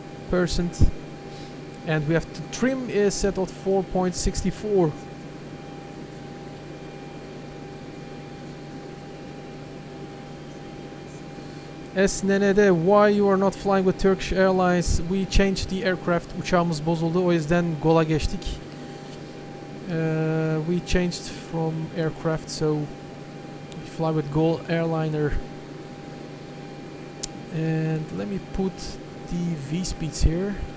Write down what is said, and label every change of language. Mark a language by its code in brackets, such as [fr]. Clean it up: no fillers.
[en] 5%, and we have to trim is set at 4.64. SNN'de, why you are not flying with Turkish Airlines? We changed the aircraft. [tr] Uçağımız bozuldu, o yüzden GOL'a geçtik. [en] We changed from aircraft, so we fly with GOL airliner. And let me put the V speeds here.